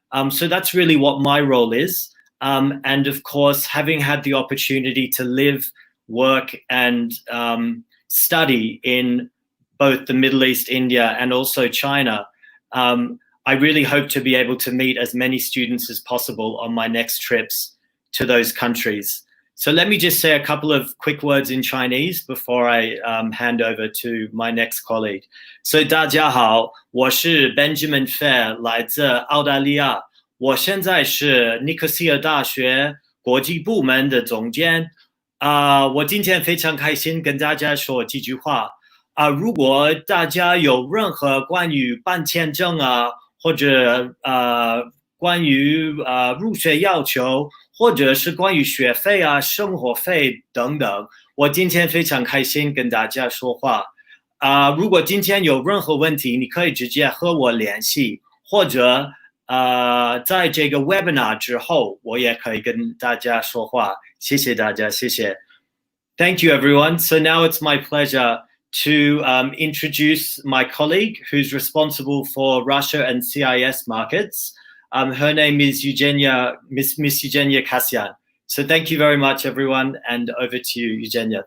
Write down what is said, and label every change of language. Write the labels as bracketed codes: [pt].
[en] So that's really what my role is. And of course, having had the opportunity to live, work, and study in both the Middle East, India, and also China, I really hope to be able to meet as many students as possible on my next trips to those countries. So let me just say a couple of quick words in Chinese before I hand over to my next colleague. [zh] So 大家好，我是 Benjamin Phair， 来自澳大利亚。我现在是尼科西亚大学国际部门的总监。我今天非常开心跟大家说几句话。如果大家有任何关于办签证或者关于入学要求，或者是关于学费生活费等等，我今天非常开心跟大家说话。如果今天有任何问题，你可以直接和我联系，或者在这个 webinar 之后，我也可以跟大家说话。谢谢大家，谢谢。 [en] Thank you, everyone. So now it's my pleasure to introduce my colleague who's responsible for Russia and CIS markets. Her name is Miss EVGENIYA KASYAN. So thank you very much, everyone, and over to you, EVGENIYA.